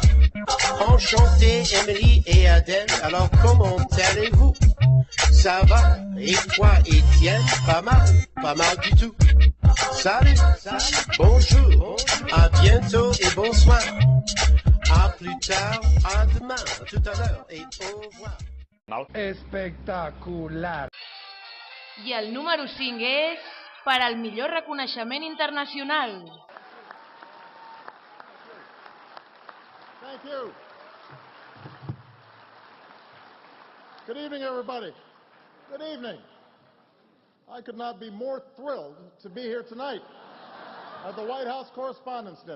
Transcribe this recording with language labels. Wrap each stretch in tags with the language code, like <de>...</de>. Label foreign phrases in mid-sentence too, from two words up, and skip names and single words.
<fr>Enchanté Émilie et Adèle, alors comment allez-vous? Ça va? Et toi Étienne? Pas mal du tout. Salut, bonjour, à bientôt et bonsoir. À plus tard, à demain, à tout à l'heure et au revoir.</fr> <ca>Espectacular. I el número 5 és per al millor reconeixement internacional.</ca> <en>Thank you. Good evening, everybody. Good evening. I could not be more thrilled to be here tonight at the White House Correspondents' Dinner.</en>